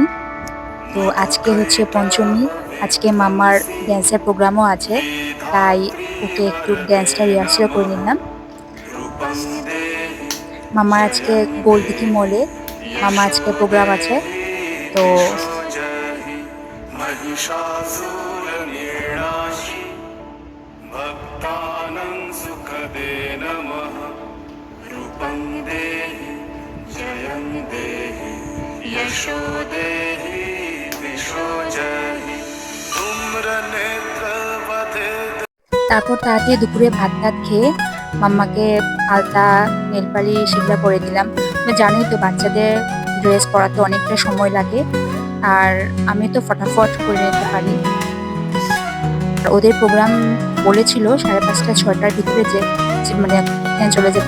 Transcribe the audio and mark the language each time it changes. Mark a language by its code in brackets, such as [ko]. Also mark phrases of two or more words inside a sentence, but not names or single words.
[bn] তো আজকে হচ্ছে পঞ্চমী। আজকে মামার ড্যান্সের প্রোগ্রামও আছে, তাই ওকে একটু ড্যান্সটা রিহার্সাল করে নিলাম। মামার আজকে গোলদিঘি মলে মামা আজকে প্রোগ্রাম আছে। [sa] তো भक्तानां सुखदे नमः रूपं देहि जयं देहि यशो देहि दिशो जहि तुम्र नेत्रवधे। [bn] তারপর তাড়াতাড়ি দুপুরে ভাত টাত খেয়ে মাম্মাকে আলতা নেলপালিশ এগুলো পরে দিলাম। তুমি জানোই তো বাচ্চাদের ড্রেস পরাতে অনেকটা সময় লাগে, আর আমি তো ফটাফট করে নিতে পারি। ওদের প্রোগ্রাম বলেছিল 5:30 6টার ভিতরে মানে এখানে চলে যেতে।